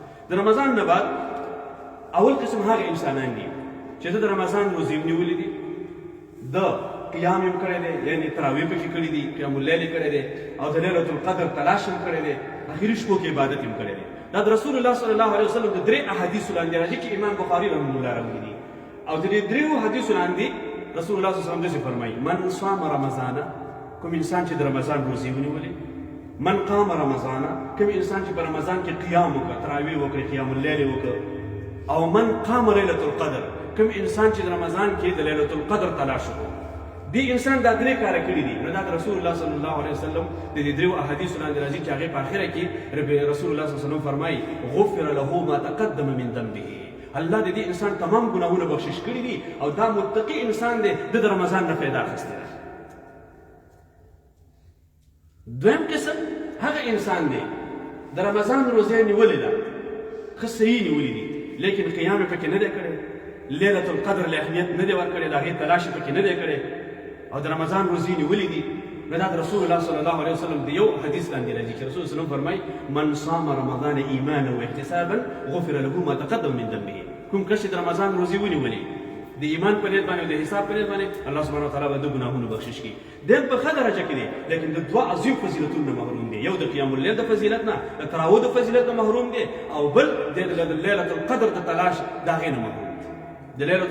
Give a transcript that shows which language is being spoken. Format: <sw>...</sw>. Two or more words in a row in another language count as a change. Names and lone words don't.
<ps>د رمضان نه بعد اول قسم هغه انسانان دي چې د رمضان روزې نیولې دي، د قیام هم کړی دی، یعنې تراویح پکې کړي دي،</ps> <ar>قیام اللیل</ar> <ps>کړی دی، او د لیلة القدر تلاش هم کړی دی، اخري شپو کې عبادت هم کړی دی. دا د رسول الله</ps> <ar>صلی الله علیه وسلم</ar> <ps>د 3 احادیثو لاندې راځي چې امام بخاري</ps> <ar>رحمه الله</ar> <ps>راوړي دي، او د دې 3 حدیثو لاندې رسول الله</ps> <ar>صلی الله علیه وسلم</ar> <ps>داسې فرمایي</ps> <ar>من صام رمضان</ar> <ps>کوم انسان چې د رمضان روزې ونیولې</ps> <ar>من قام رمضان</ar> <ps>کوم انسان چې په رمضان کې قیام وکړه تراویح وکړي قیام اللیل وکړه او</ps> <ar>من قام لیلة القدر</ar> <ps>کوم انسان چې د رمضان کې د لیلة القدر تلاش وکړو دې انسان دا درې کاره کړي دي نو دا رسول الله</ps> <ar>صلی الله علیه وسلم</ar> <ps>د دې دریو احادیثو لاندې راځي چې هغې په اخره کې رسول الله</ps> <ar>صلی الله علیه وسلم</ar> <ps>فرمایي</ps> <ar>غفر له ما تقدم من ذنبه</ar> <ps>الله د دې انسان تمام ګناهونه بخشش کړي دي او دا متقي انسان دی د رمضان نه فایده اخیستې ده دویم قسم هغه انسان دی د رمضان روزه نیولې ده ښه صحیح نیولې دي لیکن قیام یې پکې نه دی کړی لیلة القدر له اهمیت نه دی ورکړی د هغې تلاش یې پکې نه دی کړی او د رمضان روزې نیولې دي نو دا د رسول الله</ps> <ar>صلی الله علیه وسلم</ar> <ps>د یو حدیث لاندې راځي چې رسول وسلم فرمایي</ps> <ar>من صام رمضان ایمانا واحتسابا غفر له ما تقدم من ذنبه</ar> <ps>کوم کس چې د رمضان روزې ونیولې د ایمان په نیت باندې او د حساب په نیت باندې</ps> <ar>الله سبحانه وتعالی</ar> <ps>به د ګناهونو بخشش کړي دیم په ښه درجه کې دی لیکن د دوه عظیم فضیلتونو نه محروم دی یو د</ps> <ar>قیام اللیل</ar> <ps>د فضیلت نه د تراویح د فضیلت نه محروم دی او بل د لیلة القدر د تلاش د هغې نه محروم دی د لیلة</ps>